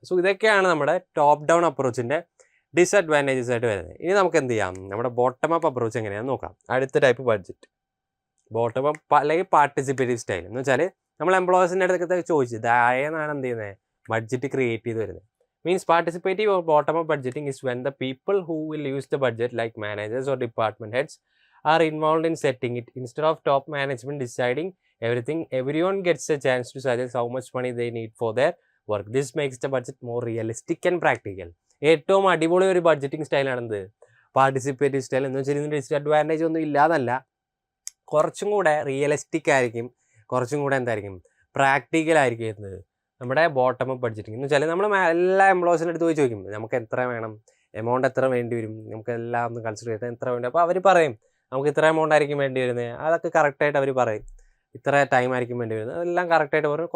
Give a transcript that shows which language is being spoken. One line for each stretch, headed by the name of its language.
Malayalam: So ഇതൊക്കെയാണ് നമ്മുടെ top down അപ്രോച്ചിൻ്റെ disadvantages ആയിട്ട് വരുന്നത്. ഇനി നമുക്ക് എന്ത് ചെയ്യാം, നമ്മുടെ ബോട്ടം അപ്പ് അപ്രോച്ച് എങ്ങനെയാണെന്ന് നോക്കാം. അടുത്ത ടൈപ്പ് ബഡ്ജറ്റ് ബോട്ടം അപ്പ് അല്ലെങ്കിൽ പാർട്ടിസിപ്പേറ്റീവ് സ്റ്റൈൽ എന്ന് വെച്ചാൽ നമ്മൾ എംപ്ലോയീസിൻ്റെ അടുത്തൊക്കെ ചോദിച്ചു ദായെന്നാണ് എന്ത് ചെയ്യുന്നത്, ബഡ്ജറ്റ് ക്രിയേറ്റ് ചെയ്ത് വരുന്നത്.
English: Means participative or bottom-up budgeting is when the people who will use the budget, like managers or department heads, are involved in setting it. Instead of top management deciding everything, everyone gets a chance to suggest how much money they need for their work. This makes the budget more realistic and practical.
Malayalam: ഏറ്റവും അടിപൊളി ഒരു budgeting സ്റ്റൈലാണെന്ത് participative style എന്ന് വെച്ചാൽ ഇതിന് disadvantage ഒന്നും ഇല്ലാതല്ല, കുറച്ചും കൂടെ realistic ആയിരിക്കും, കുറച്ചും കൂടെ എന്തായിരിക്കും പ്രാക്ടിക്കൽ ആയിരിക്കും എന്നത് നമ്മുടെ ബോട്ടം അപ്പ് ബഡ്ജറ്റിംഗ് എന്ന് വെച്ചാൽ നമ്മൾ എല്ലാ എംപ്ലോയീസിൻ്റെ അടുത്ത് പോയി ചോദിക്കും നമുക്ക് എത്ര വേണം, എമൗണ്ട് എത്ര വേണ്ടി വരും, നമുക്ക് എല്ലാം ഒന്ന് കൺസിഡർ ചെയ്താൽ എത്ര വേണ്ടി, അപ്പോൾ അവർ പറയും നമുക്ക് ഇത്ര എമൗണ്ട് ആയിരിക്കും വേണ്ടി വരുന്നത്, അതൊക്കെ കറക്റ്റായിട്ട് അവർ പറയും, ഇത്ര ടൈം ആയിരിക്കും വേണ്ടി വരുന്നത്, അതെല്ലാം കറക്റ്റായിട്ട് പറയും.